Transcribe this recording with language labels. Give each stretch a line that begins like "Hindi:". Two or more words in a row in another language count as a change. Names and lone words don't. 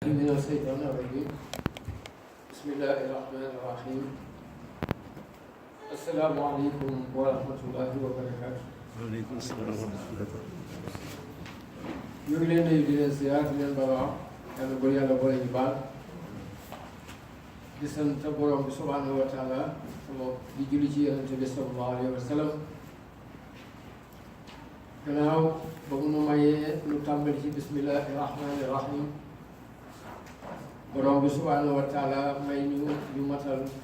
Arabic: من الشيطان الرجيم بسم الله الرحمن الرحيم السلام عليكم ورحمة الله وبركاته. وعليكم السلام ورحمة الله.
Wolof: ñu ngi leen nuyu di leen ziar di leen balaa yàlla bu yàlla boole ñu baal di sant borom bi
Arabic: سبحانه وتعالى
Wolof: di julli ci yonente bi
Arabic: صلى الله عليه وسلم
Wolof: gannaaw ba mu nu mayee nu tàmbali ci
Arabic: بسم الله الرحمن الرحيم
Wolof: borom bi
Arabic: سبحانه وتعالى
Wolof: may ñu matal